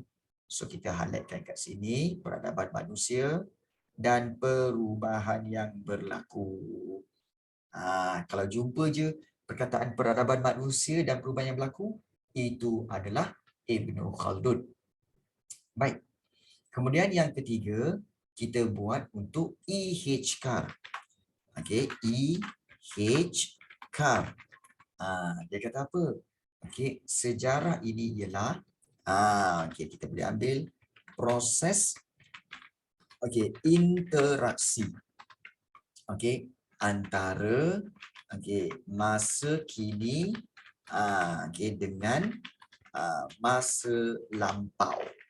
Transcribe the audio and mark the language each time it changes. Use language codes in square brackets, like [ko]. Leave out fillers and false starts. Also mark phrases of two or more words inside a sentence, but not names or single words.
[ms] So kita highlightkan kat sini peradaban manusia dan perubahan yang berlaku. Kalau jumpa je perkataan peradaban manusia dan perubahan yang berlaku, itu adalah Ibnu Khaldun. Baik. Kemudian yang ketiga, kita buat untuk E.H. Carr. E.H. Carr. Dia kata apa? Sejarah ini ialah kita boleh ambil proses interaksi. antara masa kini dengan masa lampau.